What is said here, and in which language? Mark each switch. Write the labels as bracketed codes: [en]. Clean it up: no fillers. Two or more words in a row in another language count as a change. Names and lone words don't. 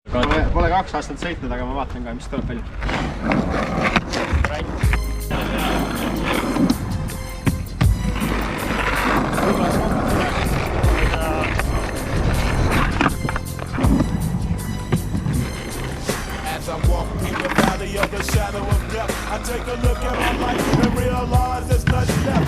[et] Pole 2 aastat sõitnud, aga ma vaatan ka, mis tuleb välja. [en] As I walk through the valley of the shadow of death, I take a look at my life and realize there's nothing left.